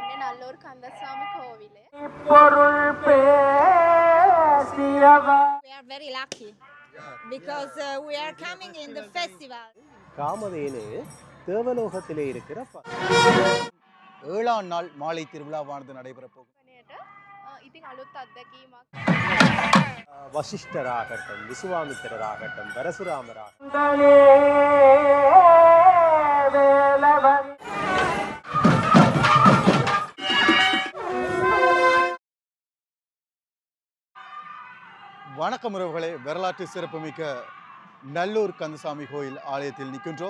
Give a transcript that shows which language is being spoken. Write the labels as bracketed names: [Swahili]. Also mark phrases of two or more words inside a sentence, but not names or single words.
[Tamil] நல்லூர் கந்தசாமி கோவிலே. [English] We are very lucky because we are coming in the festival. [Tamil] காமதேனு தேவலோகத்திலே இருக்கிற 7ஆம் நாள் மாலை திருவிழாவானது நடைபெறப் போகும். [Sinhala] ඉතින් අලුත් අත්දැකීමක්. [Tamil] வசிஷ்டராகட்டும், விசுவாமித்திரராகட்டும், பரசுராமராகட்டும், வணக்கம் உறவுகளே, வரலாற்று சிறப்புமிக்க நல்லூர் கந்தசாமி கோயில் ஆலயத்தில் நிற்கின்றோம்.